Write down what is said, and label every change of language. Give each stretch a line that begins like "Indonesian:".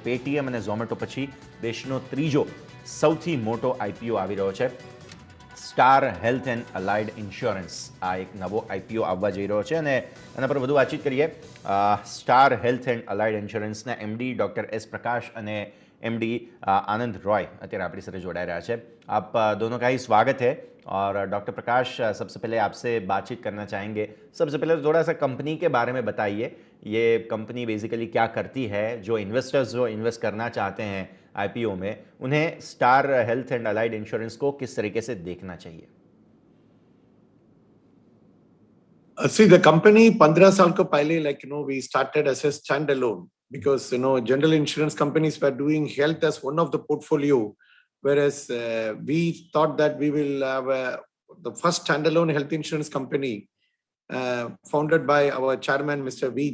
Gujarati: Paytm અને ઝોમેટો પછી દેશનો ત્રીજો સૌથી મોટો આઈપીઓ આવી રહ્યો છે. Star health and allied insurance આ એક નવો આઈપીઓ આવવા જઈ રહ્યો છે અને એના પર વધુ વાતચીત કરીએ. Star health and allied ઇન્સ્યોરન્સના MD doctor S પ્રકાશ અને एमडी आनंद रॉय અત્યારે આપણી સાથે જોડાઈ રહ્યા છે.
Hindi: आप दोनों का ही स्वागत है. और डॉक्टर प्रकाश, सबसे पहले आपसे बातचीत करना चाहेंगे. सबसे पहले तो थोड़ा सा कंपनी के बारे में बताइए. ये कंपनी बेसिकली क्या करती है? जो इन्वेस्टर्स जो इन्वेस्ट करना चाहते हैं आईपीओ में, उन्हें star health and allied insurance को किस तरीके से देखना चाहिए?
English: See, the company
Hindi: 15 साल को पहले
English: we started as a standalone because general insurance companies were doing health as one of the portfolio, whereas we thought that we will have the first standalone health insurance company founded by our chairman Mr. V.